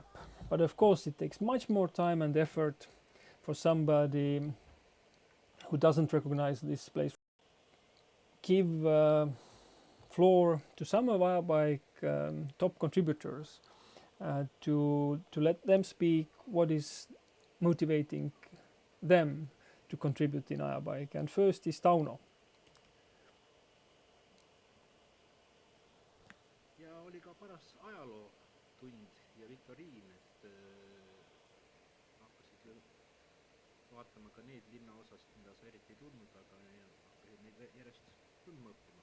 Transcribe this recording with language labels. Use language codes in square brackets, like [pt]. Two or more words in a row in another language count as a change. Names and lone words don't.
[en] But of course it takes much more time and effort for somebody who doesn't recognize this place. Give floor to some of Ajapaik top contributors to let them speak what is motivating them to contribute in Ajapaik. And first is Tauno. [et] Ja oli ka paras ajalootund ja viktoriin, et hakkasid vaatama ka need linnaosasid, mida sa eriti ei tundnud, aga hakkasid neid järjest tundma õppima.